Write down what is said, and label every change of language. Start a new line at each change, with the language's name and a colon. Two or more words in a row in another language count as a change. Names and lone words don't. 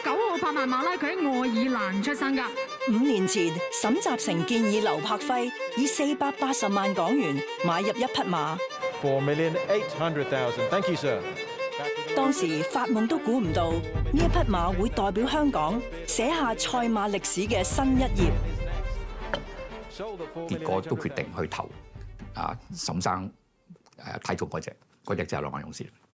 Cantonese: 伯曼馬拉佢喺愛爾蘭出生㗎。 5年前，沈集成建議劉柏輝以480萬港元買入一匹馬。
English: 4,800,000 Thank you, sir.
Cantonese: 當時發夢都估唔到呢一匹馬會代表香港寫下賽馬歷史嘅新一頁。結果都決定去投沈生睇中嗰隻就係浪漫勇士。